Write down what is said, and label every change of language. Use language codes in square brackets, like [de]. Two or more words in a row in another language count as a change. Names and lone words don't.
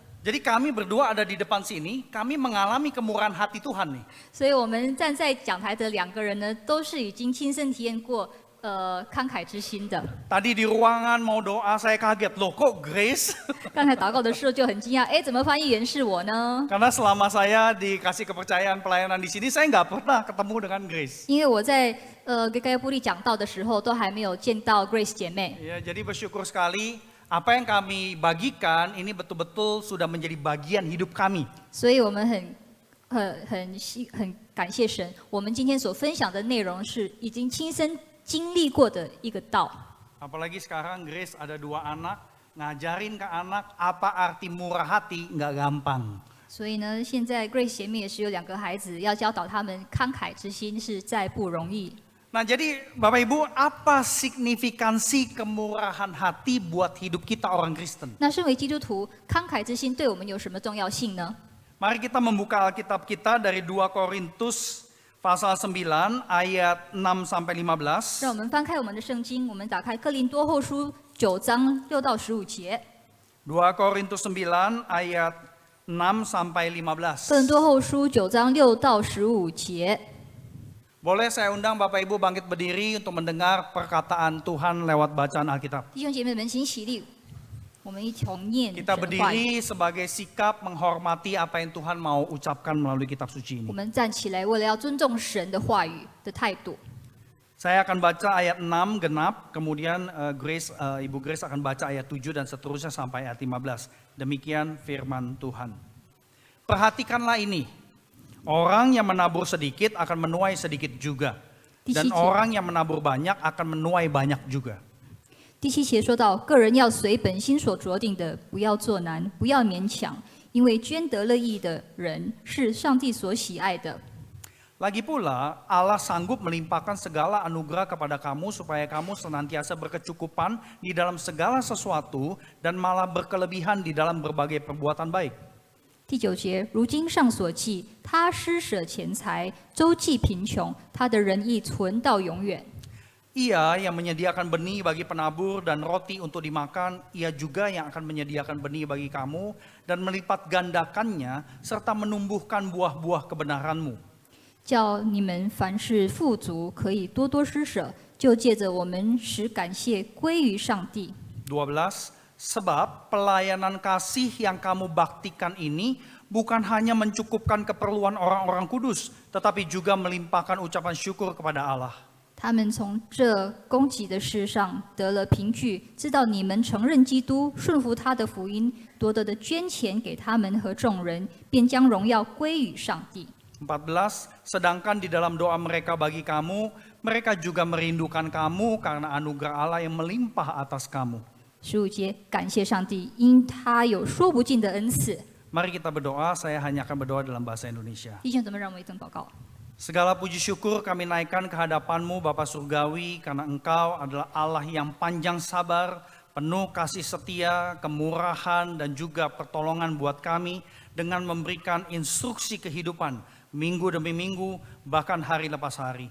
[id] Jadi kami berdua ada di depan sini, kami mengalami kemurahan hati Tuhan nih. [zh] 所以我们站在讲台的两个人呢，都是已经亲身体验过慷慨之心的。 [id] Tadi di ruangan mau doa saya kaget, loh kok Grace? [zh] 刚才祷告的时候就很惊讶，哎，怎么翻译员是我呢？ [id] Karena selama saya dikasih kepercayaan pelayanan di sini, saya nggak pernah ketemu dengan Grace. [zh] 因为我在给盖布利讲道的时候，都还没有见到 Grace 姐妹。 [id] Ya, jadi bersyukur sekali apa yang kami bagikan ini betul-betul sudah menjadi bagian hidup kami. [zh] 所以我们很感谢神，我们今天所分享的内容是已经亲身经历过的一个道。 [id] Apalagi sekarang Grace ada 2 anak, ngajarin ke anak apa arti murah hati nggak gampang. [zh] 所以呢，现在 Grace 姐妹也是有2个孩子，要教导他们慷慨之心是再不容易。 [id] Nah jadi Bapak Ibu, apa signifikansi kemurahan hati buat hidup kita orang Kristen? [zh] 那身为基督徒，慷慨之心对我们有什么重要性呢？ [id] Mari kita membuka Alkitab kita dari 2 Korintus pasal 9 ayat 6 sampai 15. [zh] 让我们翻开我们的圣经，我们打开哥林多后书9章6到15节。 [id] 2 Korintus 9 ayat 6 sampai 15. [zh] 哥林多后书9章6到15节。 [id] Boleh saya undang Bapak Ibu bangkit berdiri untuk mendengar perkataan Tuhan lewat bacaan Alkitab. [zh] 弟兄姐妹们，请起立，我们一同念神 [id] Kita [zh] 的话语。 [id] berdiri sebagai sikap menghormati apa yang Tuhan mau ucapkan melalui kitab suci [zh] 我 [id] ini. [zh] 们站起来，为了要尊重神的话语的态度。 [id] Saya akan baca ayat 6 genap, kemudian Ibu Grace akan baca ayat 7 dan seterusnya sampai ayat 15. Demikian firman Tuhan. Perhatikanlah ini. Orang yang menabur sedikit akan menuai sedikit juga. Dan orang yang menabur banyak akan menuai banyak juga. [zh] 第7节说到，个人要随本心所酌定的，不要做难，不要勉强，因为捐得乐意的人是上帝所喜爱的。 [id] Lagi pula, Allah sanggup melimpahkan segala anugerah kepada kamu supaya kamu senantiasa berkecukupan di dalam segala sesuatu dan malah berkelebihan di dalam berbagai perbuatan baik. [zh] 第9节，如今上所记，他施舍钱财，周济贫穷，他的仁义存到永远。 [id] Ia yang menyediakan benih bagi penabur dan roti untuk dimakan, ia juga yang akan menyediakan benih bagi kamu dan melipat gandakannya serta menumbuhkan buah-buah kebenaranmu. [zh] 叫你们凡事富足，可以多多施舍，就借着我们使感谢归于上帝。 [id] 12. Sebab pelayanan kasih yang kamu baktikan ini bukan hanya mencukupkan keperluan orang-orang kudus, tetapi juga melimpahkan ucapan syukur kepada Allah. [zh] 他们从这供给的事上得了凭据，知道你们承认基督，顺服他的福音，多得的捐钱给他们和众人，便将荣耀归于上帝。 [id] 14. Sedangkan di dalam doa mereka bagi kamu, mereka juga merindukan kamu karena anugerah Allah yang melimpah atas kamu. [zh] 15 节，感谢上帝，因他有说不尽的恩赐。 [id] Mari kita berdoa, saya hanya akan berdoa dalam bahasa Indonesia. [zh] 弟兄姊妹，让我们一同祷告。 [id] Segala puji syukur kami naikkan ke hadapan-Mu Bapa Surgawi, karena Engkau adalah Allah yang panjang sabar, penuh kasih setia, kemurahan, dan juga pertolongan buat kami dengan memberikan instruksi kehidupan minggu demi minggu, bahkan hari lepas hari.